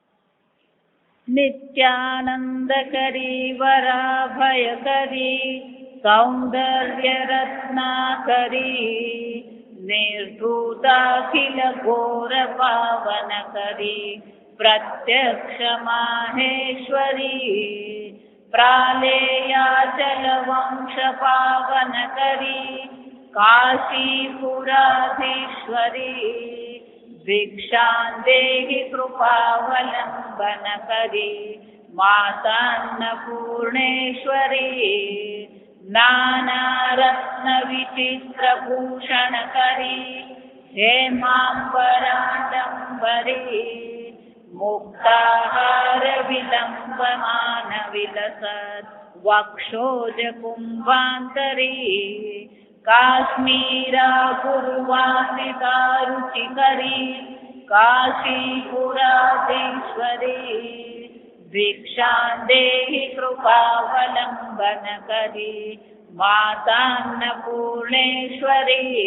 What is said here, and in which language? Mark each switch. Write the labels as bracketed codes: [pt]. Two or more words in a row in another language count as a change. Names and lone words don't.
[sa] નિત્યાનંદ કરી વરાભય કરી સૌંદર્ય રત્ના કરી નિર્ધૂતાખિલ ઘોર પાવન કરી પ્રત્યક્ષ માહેશ્વરી પ્રાલેયાચલ વંશ પાવન કરી કાશીપુરાધીશ્વરી ભિક્ષાં દેહી કૃપાવલંબન કરી मातान्नपूर्णेश्वरी नानारत्नविचित्रभूषणकरी हेमाम्बराडम्बरी मुक्ताहारविलम्बमानविलसत् वक्षोजकुम्भान्तरी काश्मीरापुर्वासिता रुचिकरी काशीपुराधीश्वरी भिक्षां देहि कृपावलम्बनकरी मातान्नपूर्णेश्वरी